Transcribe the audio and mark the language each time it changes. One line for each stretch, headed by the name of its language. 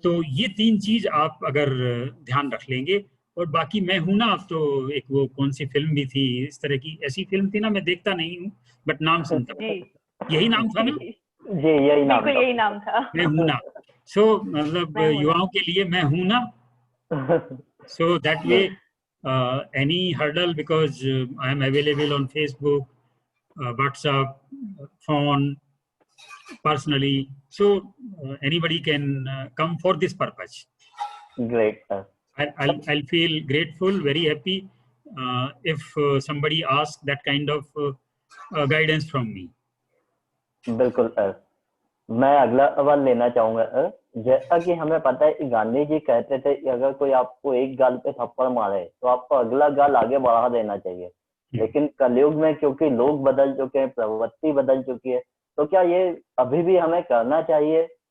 Hindi: तो ये 3 चीज आप अगर ध्यान रख लेंगे। और बाकी मैं हूं ना, अब तो एक वो कौन सी फिल्म भी थी इस तरह की, ऐसी फिल्म थी ना, मैं देखता नहीं हूँ बट नाम सुनता हूँ। यही नाम था ना? जी यही नाम था। यही नाम था। मैं हूं ना। सो मतलब युवाओं के लिए मैं हूं ना।
English: So that way, any hurdle, because I am available on Facebook, WhatsApp, phone, personally. So anybody can come for this purpose. Great, sir. I'll feel grateful, very happy if somebody asks that kind of guidance from me.
Hindi: बिल्कुल sir. मैं अगला सवाल लेना चाहूंगा sir. जैसा कि हमें पता है कि गांधी जी कहते थे कि अगर कोई आपको एक गाल पे थप्पड़ मारे तो आपको अगला गाल आगे बढ़ा देना चाहिए। लेकिन कलयुग में क्योंकि लोग बदल चुके हैं, प्रवृत्ति बदल चुकी है, तो क्या ये अभी भी हमें करना चाहिए?